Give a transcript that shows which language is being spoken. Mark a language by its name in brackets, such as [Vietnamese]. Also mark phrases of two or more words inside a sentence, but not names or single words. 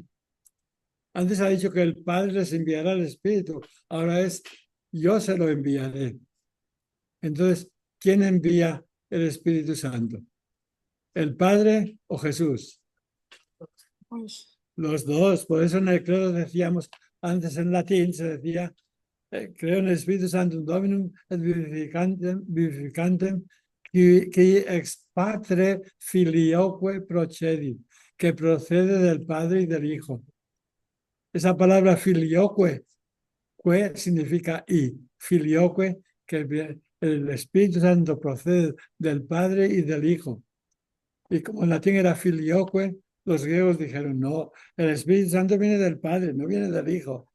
[Spanish] Antes ha dicho que el Padre les enviará el Espíritu, ahora es yo se lo enviaré. Entonces, ¿quién envía el Espíritu Santo? ¿El Padre o Jesús? Los dos. Por eso en el credo decíamos, antes en latín se decía, creo en el Espíritu Santo, [Latin] Dominum et vivificantem, qui ex patre filioque procedit, [Spanish] que procede del Padre y del Hijo. Esa palabra filioque, que significa y, filioque, que el Espíritu Santo procede del Padre y del Hijo. Y como en latín era filioque, los griegos dijeron, no, el Espíritu Santo viene del Padre, no viene del Hijo.